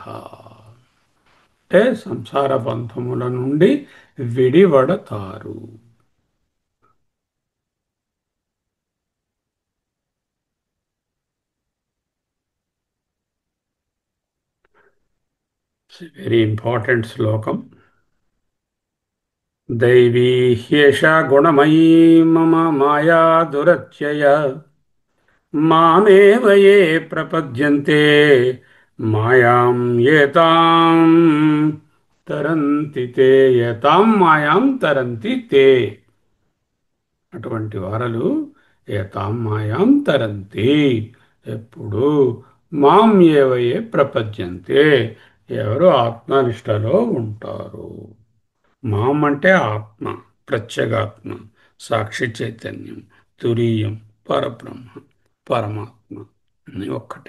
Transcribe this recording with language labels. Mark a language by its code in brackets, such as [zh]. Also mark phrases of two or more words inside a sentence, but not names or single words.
[te] అంటే సంసార బంధముల నుండి విడివడతారు. [en] very important [te] శ్లోకం. [sa] दैवी ह्येषा गुणमयी मम माया दुरत्यय मामेव ये प्रपद्यन्ते मायां एतां तरन्ति ते. ఏతాం మాయాం తరంతి తే. [te] అటువంటి వారలు [sa] ఏతాం మాయాం తరంతి, [te] ఎప్పుడు [sa] మాం ఏవయే ప్రపద్యంతే, [te] ఎవరు ఆత్మనిష్టలో ఉంటారు. మాం అంటే ఆత్మ, ప్రత్యేగాత్మ, సాక్షి చైతన్యం, తురీయం, పరబ్రహ్మ, పరమాత్మ అన్నీ ఒక్కటే.